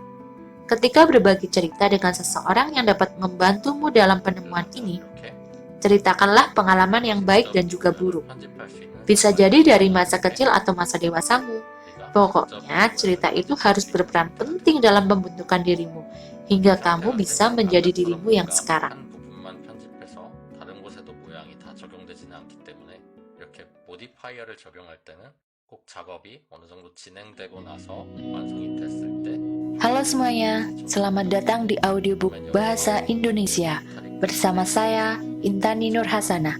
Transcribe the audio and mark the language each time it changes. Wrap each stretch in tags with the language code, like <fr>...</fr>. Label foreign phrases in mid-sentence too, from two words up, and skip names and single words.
<id>Ketika berbagi cerita dengan seseorang yang dapat membantumu dalam penemuan ini, ceritakanlah pengalaman yang baik dan juga buruk. Bisa jadi dari masa kecil atau masa dewasamu. Pokoknya, cerita itu harus berperan penting dalam pembentukan dirimu, hingga kamu bisa menjadi dirimu yang sekarang.</id> <ko>모디파이어를 적용할 때는 꼭 작업이 어느 정도 진행되고 나서 완성이 됐을 때.</ko> <id>Halo semuanya, selamat datang di audiobook Bahasa Indonesia bersama saya Intani Nur Hasanah.</id>